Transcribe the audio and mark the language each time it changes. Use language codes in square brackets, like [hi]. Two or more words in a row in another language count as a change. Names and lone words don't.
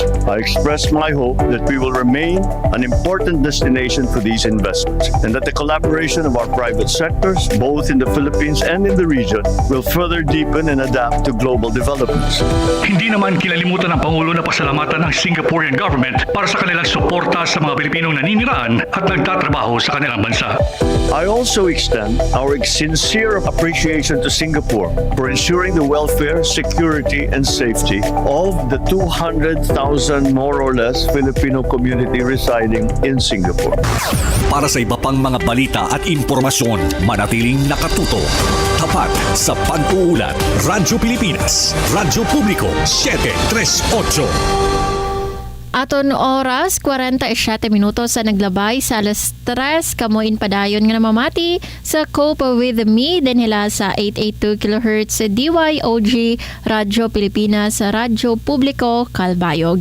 [en] I express my hope that we will remain an important destination for these investments and that the collaboration of our private sectors, both in the Philippines and in the region, will further deepen and adapt to global developments. [tl] Hindi naman kinalimutan ng Pangulo na pasalamatan ang [en] Singaporean government [tl] para sa kanilang suporta sa mga Pilipinong naniniraan at nagtatrabaho sa kanilang bansa. [en] I also extend our sincere appreciation to Singapore for ensuring the welfare, security, and safety of the 200,000 more or less Filipino community residing in Singapore. [tl] Para sa iba pang mga balita at impormasyon, manatiling nakatuto. Tapat sa pag-uulat, Radyo Pilipinas, Radyo Publiko, 738. [war] Aton oras, 47 minutos sa naglabay sa alas 3. Kamuin padayon nga namamati sa Cope with Me din nila sa 882 kHz DYOG Radyo Pilipinas Radyo Publiko Calbayog.